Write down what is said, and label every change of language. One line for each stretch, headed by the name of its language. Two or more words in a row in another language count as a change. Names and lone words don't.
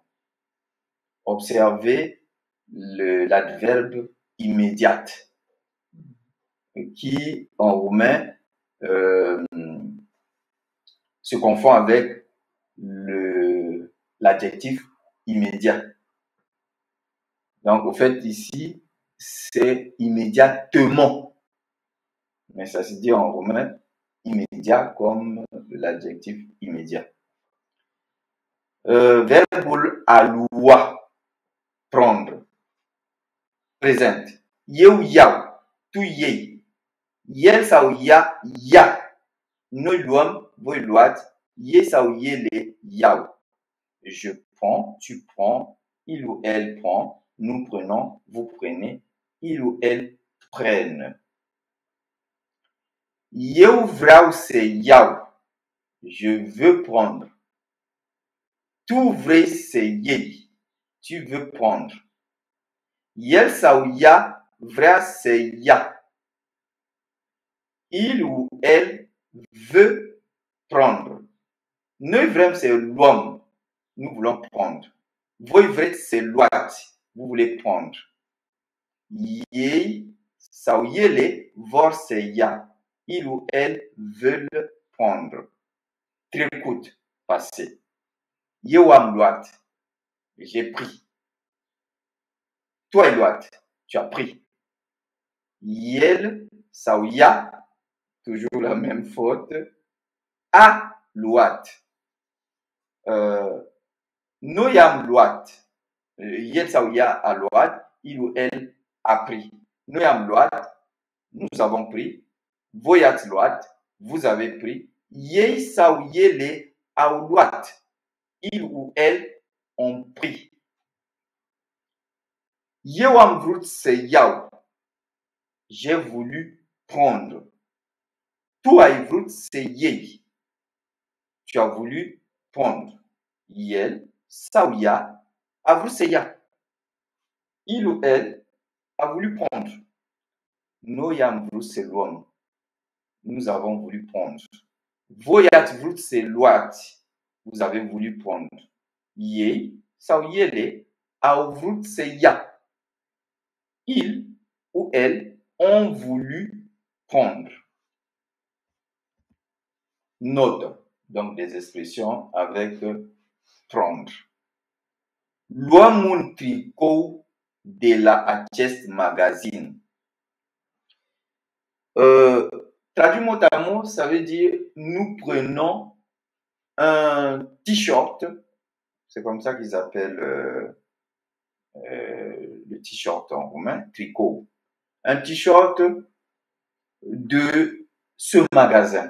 French: Observez l'adverbe immédiat, qui, en roumain, se confond avec l'adjectif immédiat. Donc, au fait, ici, c'est immédiatement. Mais ça se dit en roumain immédiat comme l'adjectif immédiat.
Romanian: Verbul a lua,
French: prendre. Présent.
Romanian: Eu iau, tu iei. El sau ea ia. Noi luăm, voi luați. Ei sau ele iau.
French: Je prends, tu prends, il ou elle prend, nous prenons, vous prenez, il ou elle prennent.
Romanian: Eu vreau să iau.
French: Je veux prendre.
Romanian: Tu vrei să iei.
French: Tu veux prendre.
Romanian: El sau ea vrea să ia.
French: Il ou elle veut prendre.
Romanian: Noi vrem să luăm.
French: Nous voulons prendre.
Romanian: Voi vreți să luați.
French: Vous voulez prendre.
Romanian: Ei sau ele vor să ia.
French: Il ou elle veulent prendre. Trecut, passé.
Romanian: Eu am luat.
French: J'ai pris.
Romanian: Tu ai luat.
French: Tu as pris.
Romanian: El sau ea,
French: toujours la même faute,
Romanian: a luat. Noi am luat. El sau ea a luat.
French: Il ou elle a pris.
Romanian: Noi am luat.
French: Nous avons pris.
Romanian: Voi ați luat.
French: Vous avez pris.
Romanian: Ei sau ele au luat.
French: Il ou elle ont pris.
Romanian: Eu am vrut să iau.
French: J'ai voulu prendre.
Romanian: Tu ai vrut să iei.
French: Tu as voulu prendre.
Romanian: El sau ea a vrut să ia.
French: Il ou elle a voulu prendre.
Romanian: Noi am vrut să luăm.
French: Nous avons voulu prendre.
Romanian: Voi ați vrut să luați.
French: Vous avez voulu prendre.
Romanian: Ei sau ele au vrut să ia.
French: Il ou elle ont voulu prendre. Note, donc des expressions avec prendre.
Romanian: Luăm un tricou de la acest magazine.
French: Traduit mot à mot, ça veut dire nous prenons un t-shirt. C'est comme ça qu'ils appellent le t-shirt en roumain, tricot. Un t-shirt de ce magasin.